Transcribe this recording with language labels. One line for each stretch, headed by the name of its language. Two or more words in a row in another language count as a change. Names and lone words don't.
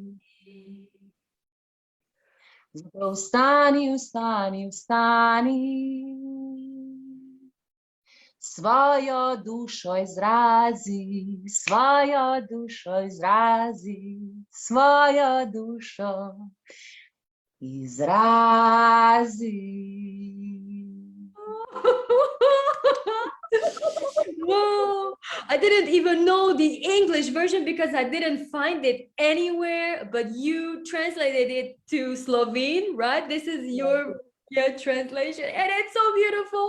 Slovenian: Zato vstani, vstani, vstani. Svojo dušo izrazi, svojo dušo izrazi, svojo dušo izrazi.
English: Whoa, I didn't even know the English version because I didn't find it anywhere, but you translated it to Slovene, right? This is your translation, and it's so beautiful.